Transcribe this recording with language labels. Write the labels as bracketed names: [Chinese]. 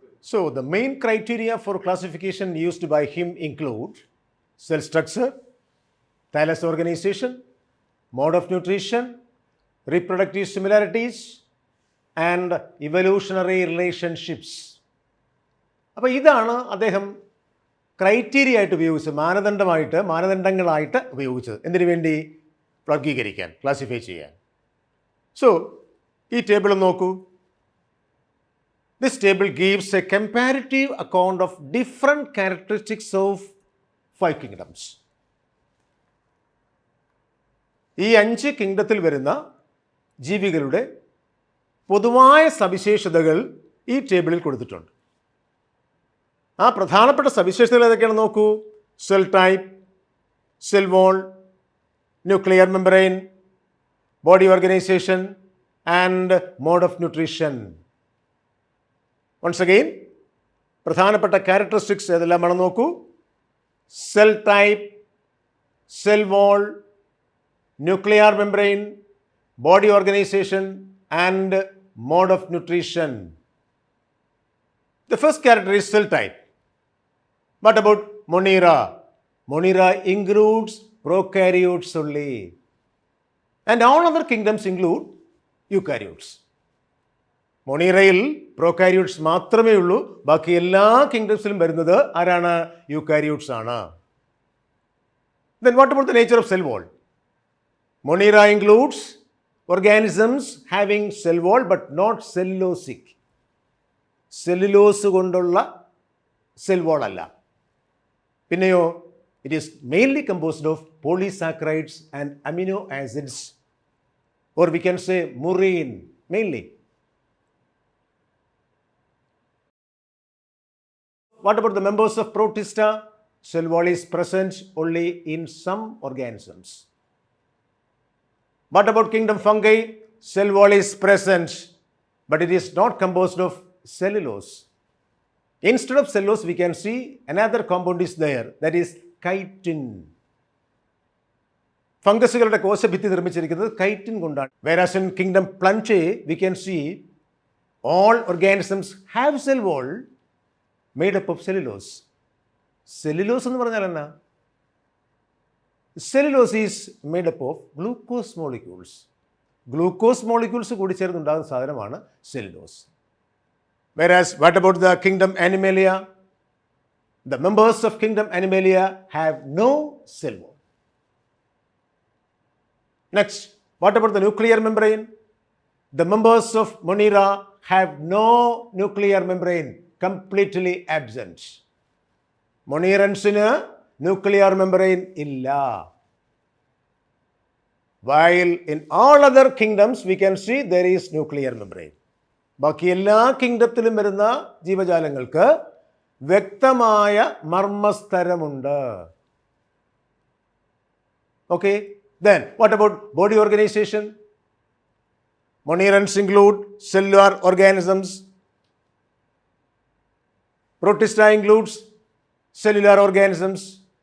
[English] So the main criteria for classification used by him include cell structure, thallus organization, mode of nutrition, reproductive similarities and evolutionary relationships. [Malayalam] അപ്പോൾ ഇതാണ് അദ്ദേഹം criteria ആയിട്ട് ഉപയോഗിച്ചത്, മാനദണ്ഡങ്ങളായിട്ട് ഉപയോഗിച്ചത്. എന്തിനു വേണ്ടി? വർഗീകരിക്കാൻ, ക്ലാസിഫൈ ചെയ്യാൻ. സോ ഈ ടേബിൾ നോക്കൂ. [English] This table gives a comparative account of different characteristics of 5 kingdoms. [Malayalam] ഈ 5 കിങ്ഡത്തിൽ വരുന്ന ജീവികളുടെ പൊതുവായ സവിശേഷതകൾ ഈ ടേബിളിൽ കൊടുത്തിട്ടുണ്ട്. ആ പ്രധാനപ്പെട്ട സവിശേഷതകൾ ഏതൊക്കെയാണെന്ന് നോക്കൂ. [English] Cell type, cell wall, nuclear membrane, body organisation and mode of nutrition. [Malayalam] Once again പ്രധാനപ്പെട്ട ക്യാരക്ടറിസ്റ്റിക്സ് ഏതെല്ലാമാണെന്ന് നോക്കൂ. [English] Cell type, cell wall, nuclear membrane, body organisation and mode of nutrition. The first character is cell type. What about Monera? Monera includes prokaryotes only. And all other kingdoms include eukaryotes. [Malayalam] മൊണീറയിൽ prokaryotes മാത്രമേ ഉള്ളൂ. ബാക്കി എല്ലാ കിങ്ഡംസിലും വരുന്നത് ആരാണ്? Eukaryotes ആണ്. [English] Then what about the nature of cell wall? Monera includes organisms having cell wall but not cellulosic. [Malayalam] Cellulose കൊണ്ടുള്ള cell wall അല്ല. [English] പിന്നെയോ it is mainly composed of polysaccharides and amino acids, or we can say murein mainly. What about the members of Protista? Cell wall is present only in some organisms. What about kingdom fungi? Cell wall is present, but it is not composed of cellulose. Instead of cellulose, we can see another compound is there, that is chitin. [Malayalam] ഫംഗസുകളുടെ കോശഭിത്തി നിർമ്മിച്ചിരിക്കുന്നത് chitin കൊണ്ടാണ്. [English] Whereas in kingdom Plantae, we can see all organisms have cell wall made up of cellulose. [Malayalam] Cellulose എന്ന് പറഞ്ഞാൽ എന്നാ? [English] Cellulose is made up of glucose molecules. [Malayalam] Glucose molecules കൂടി ചേർന്നുണ്ടാകുന്ന സാധനമാണ് cellulose. [English] Whereas what about the kingdom Animalia? The members of kingdom Animalia have no cell wall. Next, what about the nuclear membrane? The members of Monera have no nuclear membrane, completely absent. [Malayalam] Monerans-ന് nuclear membrane illa. [English] While in all other kingdoms we can see there is nuclear membrane. [Malayalam] ബാക്കി എല്ലാ കിങ്ഡത്തിലും വരുന്ന ജീവജാലങ്ങൾക്ക് വ്യക്തമായ മർമ്മസ്തരമുണ്ട്. [English] Okay, then what about body organization? Monerans include cellular organisms. Protista includes cellular organisms.